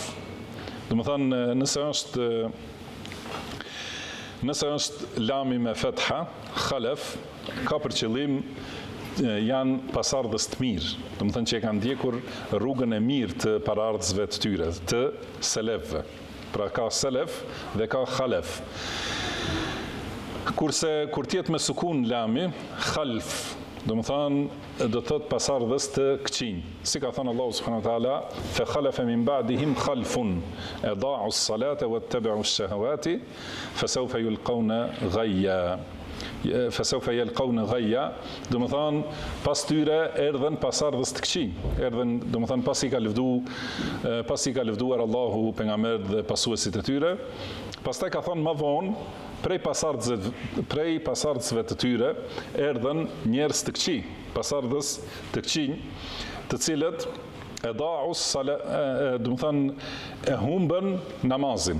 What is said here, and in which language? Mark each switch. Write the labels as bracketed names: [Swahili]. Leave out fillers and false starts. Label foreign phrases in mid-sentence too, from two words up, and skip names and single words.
[Albanian] Do të thonë nëse është lami me fetha, khalef ka për qëllim janë pasardhës të mirë, do të thënë që e kanë ndjekur rrugën e mirë të paraardhësve të tyre, të selefëve. Pra ka selef dhe ka khalef. Kurse kur tjetë me sukun lami, khalf, do të thënë do të thotë pasardhës të këqinj. Si ka thënë Allahu [Arabic] سبحانه وتعالى فخلف من بعدهم خلف أضاعوا الصلاة واتبعوا الشهوات فسوف يلقون غيا. فسوف يلقون غيا, [Albanian] do të thonë pas tyre erdhën pasardhës të këqij, erdhën, do të thonë pasi ka lëvduar Allahu pejgamberët dhe pasuesit e tyre, pastaj ka thonë më vonë prej pasardhësve të tyre erdhën njerëz të këqij, pasardhës të këqij, të cilët do të thonë e humbën namazin.